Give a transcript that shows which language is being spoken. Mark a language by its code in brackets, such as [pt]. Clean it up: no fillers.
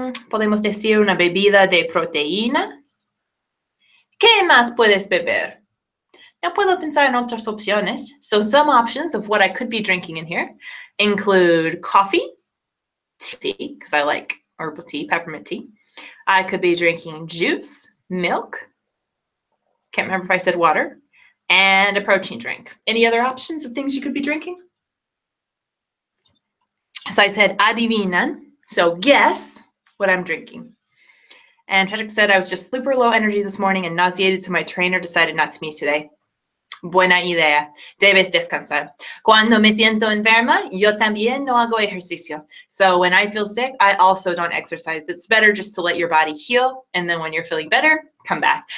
[es] Podemos decir una bebida de proteína. ¿Qué más puedes beber? [en] Now [es] puedo pensar en otras opciones. [en] So some options of what I could be drinking in here include coffee, tea, because I like herbal tea, peppermint tea. I could be drinking juice, milk. Can't remember if I said water. And a protein drink. Any other options of things you could be drinking? So I said adivinan. So guess what I'm drinking. And Patrick said I was just super low energy this morning and nauseated, so my trainer decided not to meet today. [es] Buena idea. Debes descansar. Cuando me siento enferma, yo también no hago ejercicio. [en] So when I feel sick, I also don't exercise. It's better just to let your body heal, and then when you're feeling better, come back.